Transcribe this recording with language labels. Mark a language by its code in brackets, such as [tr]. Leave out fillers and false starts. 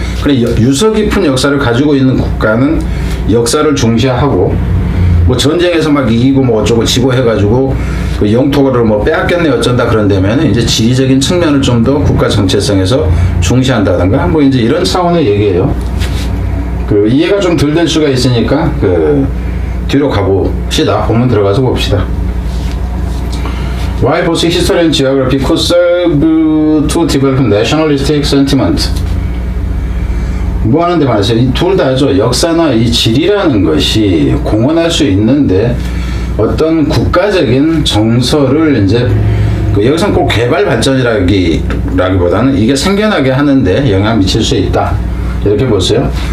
[ko] 그래, 유서 깊은 역사를 가지고 있는 국가는 역사를 중시하고, 뭐 전쟁에서 막 이기고 뭐 어쩌고 지고 해가지고 그 영토를 뭐 빼앗겼네 어쩐다 그런다면 이제 지리적인 측면을 좀 더 국가 정체성에서 중시한다든가 뭐 이제 이런 차원의 얘기예요. 그 이해가 좀 덜 될 수가 있으니까 그 뒤로 가봅시다. 본문 들어가서 봅시다. [en] Why both history and geography could serve to develop nationalistic sentiment? [ko] 뭐 하는데 말이죠. 이 둘 다죠. 역사나 이 지리라는 것이 공헌할 수 있는데 어떤 국가적인 정서를 이제 그 여기서는 꼭 개발 발전이라기보다는 이게 생겨나게 하는데 영향을 미칠 수 있다. 이렇게 보세요.